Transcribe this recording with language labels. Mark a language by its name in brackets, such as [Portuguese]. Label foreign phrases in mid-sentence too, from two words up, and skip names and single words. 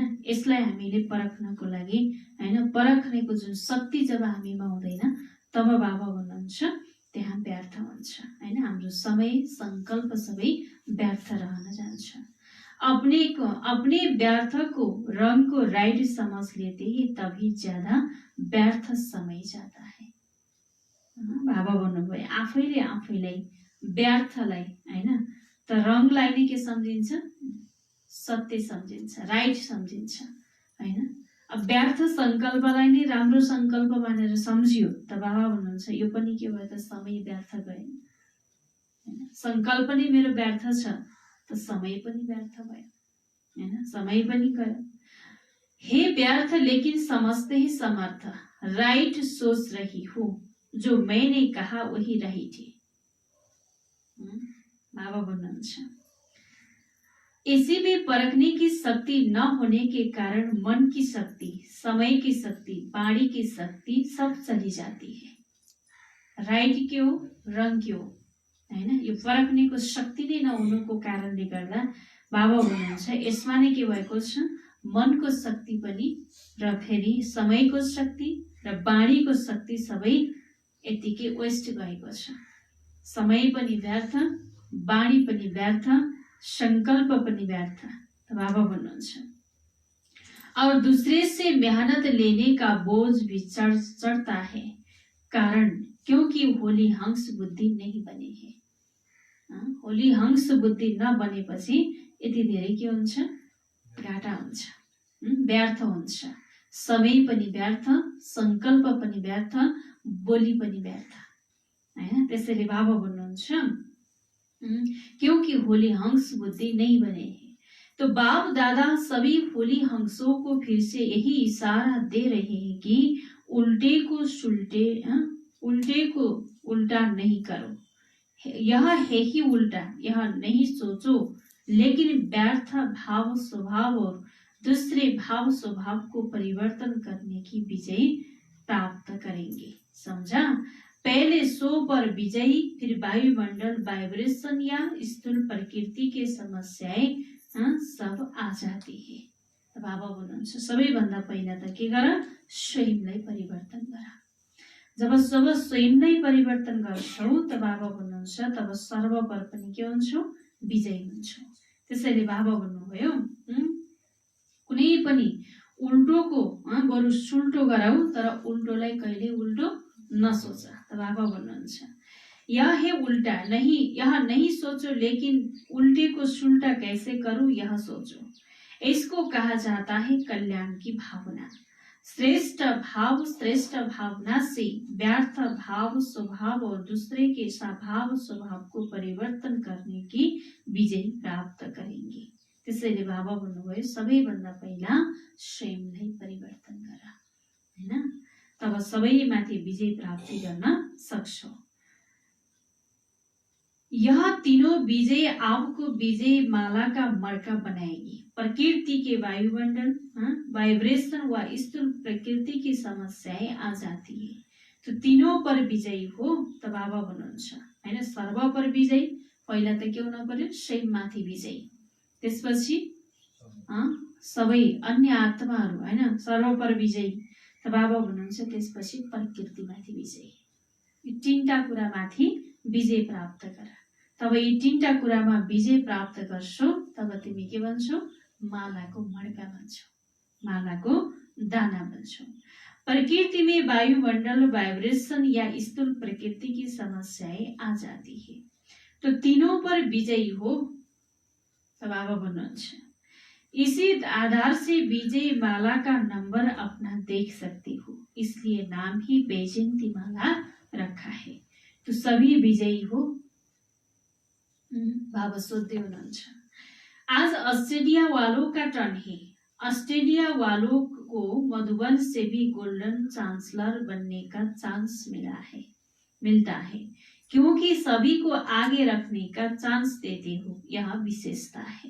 [Nepali] यसलाई हामीले परख्नको लागि हैन, परख्नेको जुन शक्ति जब हामीमा हुँदैन तब बाबा भन्नुहुन्छ त्यहाँ व्यर्थ हुन्छ हैन। हाम्रो समय संकल्प सबै व्यर्थ रहन जान्छ। [Hindi] अपने व्यर्थ को रंग को राइट समझ लेते ही तभी ज्यादा व्यर्थ समय जाता है। [Nepali] बाबा भन्नुभयो आफैले आफैलाई व्यर्थलाई हैन त रङलाई नै के सम्झिन्छ, सत्य सम्झिन्छ, राइट सम्झिन्छ हैन। अब व्यर्थ संकल्पलाई नै राम्रो संकल्प मानेर सम्झियो त बाबा भन्नुहुन्छ यो पनि के भयो त समय व्यर्थ गयो हैन। संकल्प नै मेरो व्यर्थ छ त समय पनि व्यर्थ भयो हैन, समय पनि गयो। [Hindi] हे व्यर्थ लेकिन समझते ही समर्थ, राइट सोच रही हूँ, जो मैंने कहा वही रही थी। [Nepali] बाबा भन्नुहुन्छ [Hindi] इसी में परखने की शक्ति न होने के कारण मन की शक्ति, समय की शक्ति, वाणी की शक्ति सब चली जाती है। [Nepali] राइट क्यों, रङ क्यों हैन, यो परख्नेको शक्ति नै नहुनुको कारणले गर्दा बाबा भन्नुहुन्छ यसमा नै के भएको छ, मनको शक्ति पनि र फेरि समयको शक्ति र वाणीको शक्ति सबै यतिकै वेस्ट गएको छ। समय पनि व्यर्थ, वाणी पनि व्यर्थ, संकल्प पनि व्यर्थ। [Hindi] तो [Nepali] बाबा भन्नुहुन्छ [Hindi] और दूसरे से मेहनत लेने का बोझ भी चढ़ता है, कारण क्योंकि होली हंस बुद्धि नहीं बने है। [Nepali] होली हंस बुद्धि नबनेपछि यति धेरै के हुन्छ, घाटा हुन्छ, व्यर्थ हुन्छ। समय पनि व्यर्थ, संकल्प पनि व्यर्थ, बोली पनि व्यर्थ हैन। त्यसैले बाबा भन्नुहुन्छ [Hindi] क्योंकि होली हंस बुद्धि नहीं बने हैं। तो बाप दादा सभी होली हंसों को फिर से यही इशारा दे रहे हैं कि उल्टे को सुलटे, उल्टे को उल्टा नहीं करो। यह है ही उल्टा, यह नहीं सोचो, लेकिन व्यर्थ भाव स्वभाव और दूसरे भाव स्वभाव को परिवर्तन करने की विजय प्राप्त करेंगे। समझा? पहले सो पर विजयी, फिर वायुमंडल वाइब्रेशन या स्थूल प्रकृति के समस्याएं सब आ जाती है। [Nepali] तो बाबा भन्नुहुन्छ सबैभन्दा पहिला त के गर, स्वयंलाई परिवर्तन गर। जब स्वयंलाई परिवर्तन गर्छौ त बाबा भन्नुहुन्छ तब सर्व पर पनि के हुन्छौ, विजयी हुन्छौ। त्यसैले बाबा भन्नुभयो कुनै पनि उल्टोको बरु सुल्टो गराऊ, तर उल्टोलाई कहिले उल्टो नसोच। [Hindi] तो [Nepali] बाबा भन्नुहुन्छ [Hindi] यह है उल्टा, नहीं यह नहीं सोचो, लेकिन उल्टे को सुल्टा कैसे करूं यह सोचो। इसको कहा जाता है कल्याण की भावना। श्रेष्ठ भावना से व्यर्थ भाव स्वभाव और दूसरे के स्वभाव स्वभाव को परिवर्तन करने की विजय प्राप्त करेंगे। [Nepali] त्यसैले बाबा भन्नुभयो सबैभन्दा पहिला स्वयंलाई परिवर्तन गर हैन, तब सबैमाथि विजय प्राप्ति गर्न सक्छौ। [Hindi] यह तीनों विजय आपको विजय माला का मर्का बनाएगी। प्रकृति के वायुमंडल, वाइब्रेशन व स्थूल प्रकृति की समस्याएं आ जाती है। तो तीनों पर विजयी हो [Nepali] त बाबा भन्नुहुन्छ हैन। [Hindi] सर्व पर विजय, [Nepali] पहिला त के हुन पर्यो, स्वयंमाथि विजय, त्यसपछि सबै अन्य आत्माहरू हैन, [Hindi] सर्व पर विजय [Nepali] त बाबा भन्नुहुन्छ, त्यसपछि प्रकृतिमाथि विजय। यो तीनटा कुरामाथि विजय प्राप्त गर। तब यी तीनटा कुरामा विजय प्राप्त गर्छौ तब तिमी के बन्छौ, मालाको मड्का बन्छौ, मालाको दाना बन्छौ। [Hindi] प्रकृति में वायुमंडल वाइब्रेशन या स्थूल प्रकृति की समस्याएं आ जाती है। तो तीनों पर विजयी हो तब [Nepali] बाबा भन्नुहुन्छ [Hindi] इसी आधार से विजय माला का नंबर अपना देख सकती हो, इसलिए नाम ही वैजयंती माला रखा है। तो सभी विजयी हो। [Nepali] बाबा सोध्दै हुनुहुन्छ [Hindi] आज ऑस्ट्रेलिया वालों का टर्न है। ऑस्ट्रेलिया वालों को मधुबन से भी [English] golden chancellor [Hindi] बनने का चांस मिलता है, क्योंकि सभी को आगे रखने का चांस देते हो, यह विशेषता है।